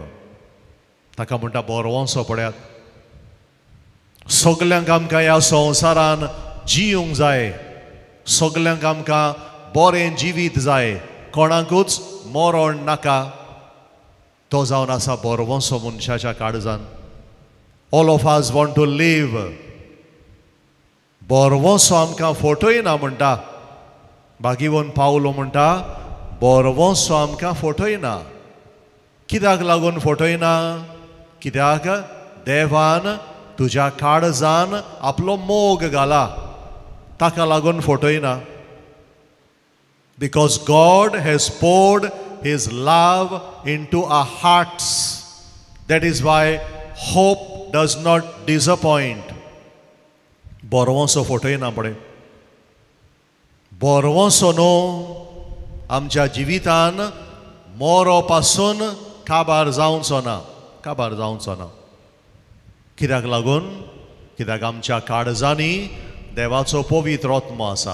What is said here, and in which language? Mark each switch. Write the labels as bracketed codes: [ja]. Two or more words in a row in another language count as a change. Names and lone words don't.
[kok] ताका म्हणटा बोरवोसो पळयात. सगल्यांक आमकां ह्या संवसारान जियूंक जाय. सगल्यांक आमकां बरें जिवीत जाय. कोणाकूच मरण नाका. तो जावन आसा बोरवोसो मनशाच्या काळजान. [en] All of us want to live. [kok] बोरवोसो आमकां फटयना म्हणटा. भागीवन पावलो म्हणटा बोरवोसो आमकां फटयना. कित्याक लागून फटयना? कित्याक देवान तुज्या काळजान आपलो मोग घाला. ताका लागून फटयना. [en] Because God has poured His love into our hearts. That is why hope does not disappoint. [kok] बोरवोसो फटयना पळय. बोरवोसो न्हू आमच्या जिवितान मोरो पासून काबार जावचो ना. कित्याक लागून? कित्याक आमच्या काळजांनी देवाचो पवित्र आत्मो आसा.